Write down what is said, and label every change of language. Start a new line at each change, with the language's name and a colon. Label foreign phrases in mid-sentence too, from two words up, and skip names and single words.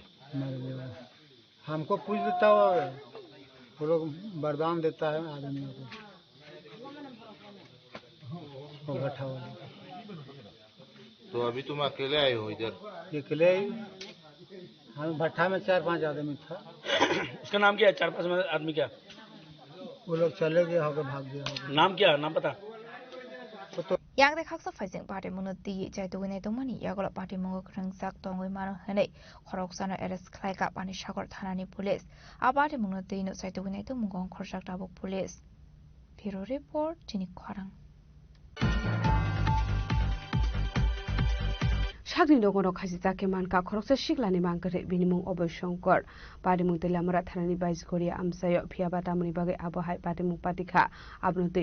Hindi: हमको पूछ देता वो लोग वरदान देता है आदमियों को भट्ठा वाला तो अभी तुम अकेले आए हो इधर अकेले हम भट्ठा में 4-5 आदमी था इसका नाम क्या है 4-5 आदमी क्या वो लोग चले गए होगा भाग गया होगा नाम क्या नाम पता तो
Kok Borok: yang de khaksa faising party munoti jai to ne to mani yagol party mongo krangsak tongoi mano hene khorok sana arrest khlai ka pani sagor thanani police a party munoti no jai to ne to mungong khorsak tabok
English: police Bureau report
Kok Borok: chini khwarang Shagni dogono khasi take manka khoroksa shiklani mangkare binimung oboshongkor padimung telamara thanani baizkoria amsayo phiaba tamuni bagai abohai padimung patikha abnotei